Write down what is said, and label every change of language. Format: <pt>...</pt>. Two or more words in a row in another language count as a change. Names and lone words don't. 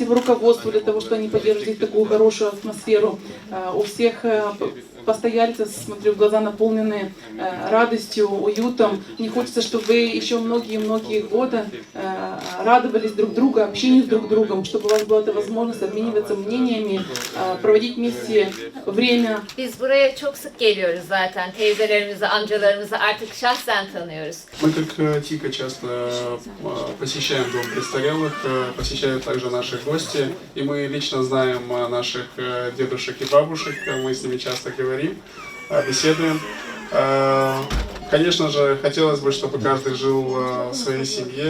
<ru>руководству для того, что они поддерживают такую хорошую атмосферу. У всех постояльцев, смотрю, глаза наполнены радостью, уютом. Мне хочется, чтобы вы еще многие-многие годы радовались друг другу, общению с друг другом, чтобы у вас была эта возможность обмениваться мнениями, проводить вместе время.</ru> <tr>Biz buraya çok sık geliyoruz zaten. Teyzelerimizi, amcalarımızı artık şahsen tanıyoruz.</tr> <ru>Мы, как Тика, часто посещаем дом престарелых, посещают также наши гости, и мы лично знаем наших дедушек и бабушек, мы с ними часто говорим, беседуем. Конечно же, хотелось бы, чтобы каждый жил в своей семье.</ru>